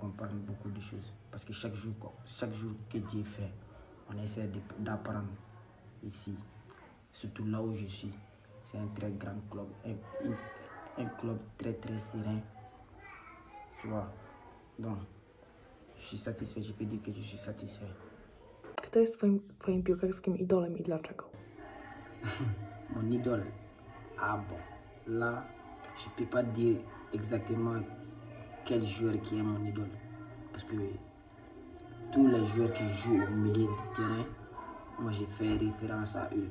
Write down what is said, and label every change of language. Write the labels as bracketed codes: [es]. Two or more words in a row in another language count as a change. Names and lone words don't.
[fr] Parce que chaque jour que Dieu fait, on essaie d'apprendre ici, surtout là où je suis. C'est un très grand club, un club très très serein, tu vois. Donc, je suis satisfait, je peux dire que je suis satisfait. [pl] Kto jest twoim piłkarskim idolem i dlaczego? [fr] Mon idole, ah bon, là, je ne peux pas dire exactement quel joueur qui est mon idole. Parce que tous les joueurs qui jouent au milieu du terrain, moi j'ai fait référence à eux.